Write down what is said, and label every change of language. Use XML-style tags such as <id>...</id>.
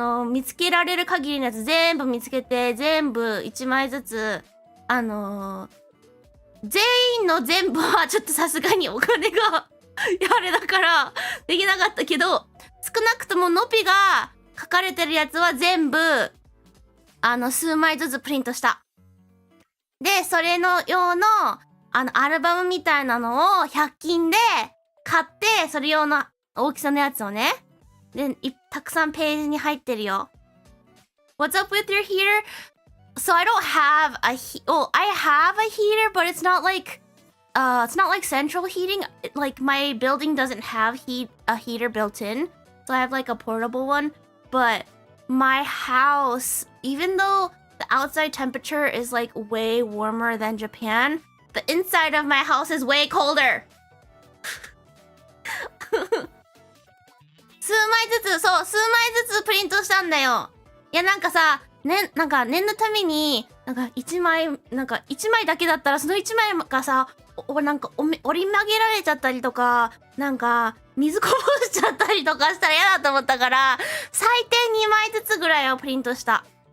<ja>見つけられる限りのやつ全部見つけて、全部1枚ずつ、全員の全部はちょっとさすがにお金があれだからできなかったけど、少なくとものぴが書かれてるやつは全部数枚ずつプリントした。で、それの用のアルバムみたいなのを100均で買って、それ用の大きさのやつをね。で、たくさんページに入ってるよ。</ja> <en>What's up with your heater? So I don't have a I have a heater, but it's not like central heating. Like my building doesn't have a heater built in. So I have like a portable one. But my house, even though the outside temperature is like way warmer than Japan, the inside of my house is way colder.</en> <ja>数枚ずつプリントしたんだよ。いやなんかさ、なんか念のために、なんか1枚だけだったらその1枚がさ、なんか折り曲げられちゃったりとか、なんか水こぼしちゃったりとかしたら嫌だと思ったから、最低2枚ずつぐらいをプリントした。</ja>